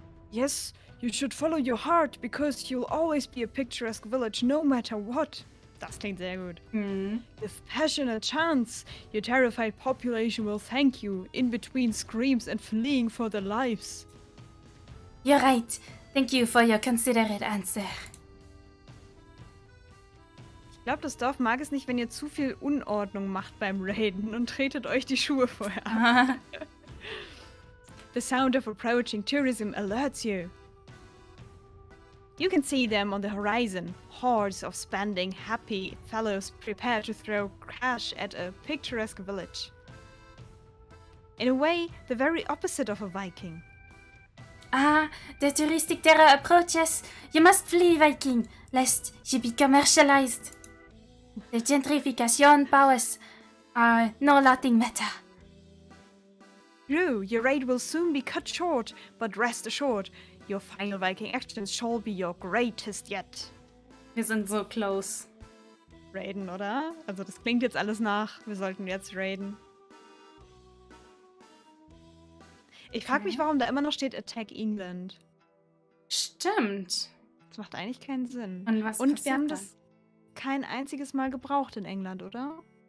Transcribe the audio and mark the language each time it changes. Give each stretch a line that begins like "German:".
English: Yes, you should follow your heart, because you'll always be a picturesque village no matter what.
German: Das klingt sehr gut.
English: With passion and chance, your terrified population will thank you, in between screams and fleeing for their lives. You're right. Thank you for your considerate answer.
German: Ich glaube, das Dorf mag es nicht, wenn ihr zu viel Unordnung macht beim Raiden und tretet euch die Schuhe vorher ab.
English: The sound of approaching tourism alerts you. You can see them on the horizon, hordes of spending, happy fellows prepare to throw cash at a picturesque village. In a way, the very opposite of a Viking. Ah, the touristic terror approaches. You must flee, Viking, lest you be commercialized. The gentrification powers are no laughing matter. True, your raid will soon be cut short, but rest assured, your final Viking actions shall be your greatest yet.
German: Wir sind so close. Raiden, oder? Also das klingt jetzt alles nach, wir sollten jetzt raiden. Ich frage mich, warum da immer noch steht Attack England. Stimmt. Das macht eigentlich keinen Sinn. Und wir haben das kein einziges Mal gebraucht in England, oder?